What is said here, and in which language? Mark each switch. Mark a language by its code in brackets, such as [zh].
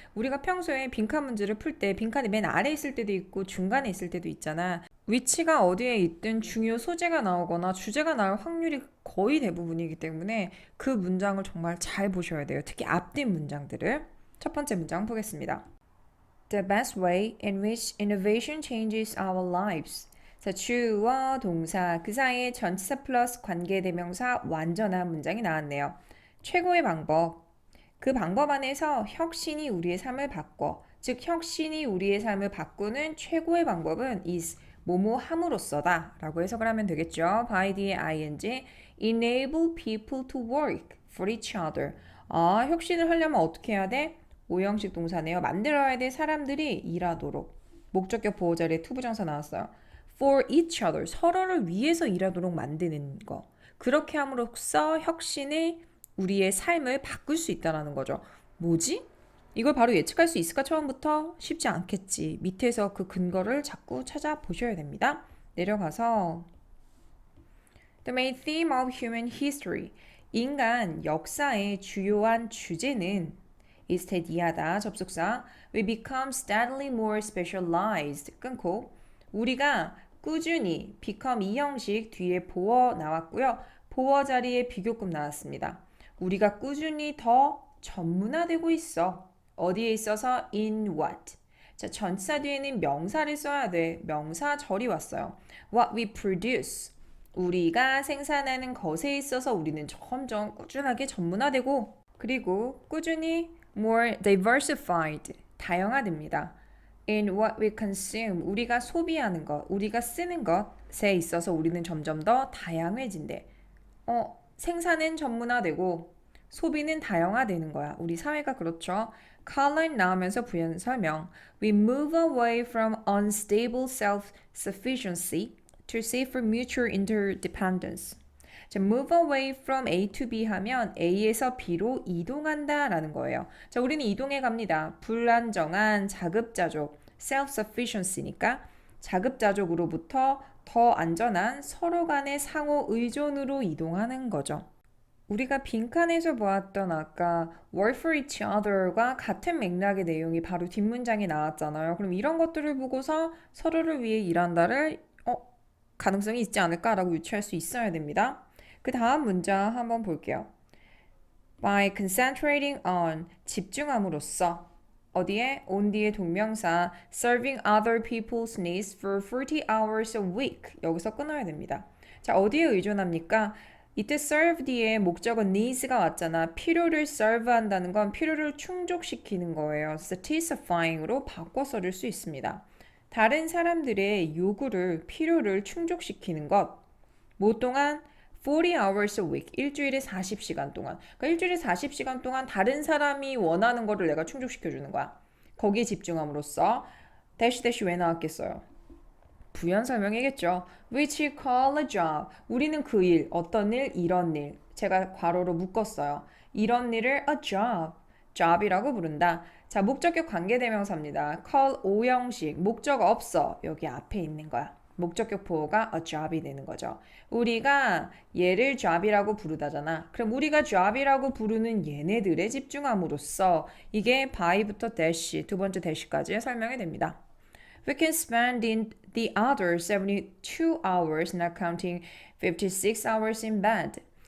[ko] 우리가 평소에 빈칸 문제를 풀 때 빈칸이 맨 아래에 있을 때도 있고 중간에 있을 때도 있잖아. 위치가 어디에 있든 중요 소재가 나오거나 주제가 나올 확률이 거의 대부분이기 때문에 그 문장을 정말 잘 보셔야 돼요. 특히 앞뒤 문장들을. 첫 번째 문장 보겠습니다. [en] The best way in which innovation changes our lives. [ko] 자, 주어, 동사, 그 사이에 전치사 플러스 관계대명사 완전한 문장이 나왔네요. 최고의 방법. 그 방법 안에서 혁신이 우리의 삶을 바꿔. 즉, 혁신이 우리의 삶을 바꾸는 최고의 방법은 is 뭐뭐 함으로써다 라고 해석을 하면 되겠죠. [en] by [ko] 뒤에 [en] ing enable people to work for each other. [ko] 아, 혁신을 하려면 어떻게 해야 돼? 오형식 동사네요. 만들어야 돼. 사람들이 일하도록. 목적격 보호 자리에 투부정사 나왔어요. [en] for each other. [ko] 서로를 위해서 일하도록 만드는 거. 그렇게 함으로써 혁신이 우리의 삶을 바꿀 수 있다는 거죠. 뭐지? 이걸 바로 예측할 수 있을까? 처음부터 쉽지 않겠지. 밑에서 그 근거를 자꾸 찾아보셔야 됩니다. 내려가서 [en] The main theme of human history. [ko] 인간 역사의 주요한 주제는 is 이하다 접속사 [en] we become steadily more specialized [ko] 끊고 우리가 꾸준히 become 이 형식 뒤에 보어 나왔고요. 보어 자리에 비교급 나왔습니다. 우리가 꾸준히 더 전문화되고 있어. 어디에 있어서 in what. 자, 전치사 뒤에는 명사를 써야 돼. 명사절이 왔어요. [en] What we produce. [ko] 우리가 생산하는 것에 있어서 우리는 점점 꾸준하게 전문화되고 그리고 꾸준히 [en] more diversified. [ko] 다양화됩니다. [en] In what we consume. [ko] 우리가 소비하는 것, 우리가 쓰는 것에 있어서 우리는 점점 더 다양해진대. 생산은 전문화되고 소비는 다양화되는 거야. 우리 사회가 그렇죠. colon 나오면서 부연 설명. [en] We move away from unstable self-sufficiency to seek for mutual interdependence. [ko] 자, [en] move away from A to B [ko] 하면 A에서 B로 이동한다 라는 거예요. 자, 우리는 이동해 갑니다. 불안정한 자급자족, self-sufficiency니까 자급자족으로부터 더 안전한 서로 간의 상호 의존으로 이동하는 거죠. 우리가 빈칸에서 보았던 아까 work for each other과 같은 맥락의 내용이 바로 뒷문장에 나왔잖아요. 그럼 이런 것들을 보고서 서로를 위해 일한다를 가능성이 있지 않을까라고 유추할 수 있어야 됩니다. 그 다음 문장 한번 볼게요. [en] By concentrating on [ko] 집중함으로써 어디에? [en] on [ko] 뒤에 동명사 [en] serving other people's needs for 40 hours a week [ko] 여기서 끊어야 됩니다. 자, 어디에 의존합니까? 이때 serve 뒤에 목적은 needs가 왔잖아. 필요를 serve 한다는 건 필요를 충족시키는 거예요. satisfying으로 바꿔 써줄 수 있습니다. 다른 사람들의 요구를, 필요를 충족시키는 것. 뭐 동안? 40 hours a week. 일주일에 40시간 동안. 그러니까 일주일에 40시간 동안 다른 사람이 원하는 거를 내가 충족시켜주는 거야. 거기에 집중함으로써 dash dash 왜 나왔겠어요? 부연 설명이겠죠. [en] Which you call a job. [ko] 우리는 그 일, 어떤 일, 이런 일. 제가 괄호로 묶었어요. 이런 일을 a job, job이라고 부른다. 자, 목적격 관계대명사입니다. call 오형식, 목적 없어. 여기 앞에 있는 거야. 목적격 보호가 a job이 되는 거죠. 우리가 얘를 job이라고 부르다잖아. 그럼 우리가 job이라고 부르는 얘네들에 집중함으로써 이게 by부터 dash, 두 번째 dash까지 설명이 됩니다. [en] We can spend the other 72 hours, not counting 56 hours in bed.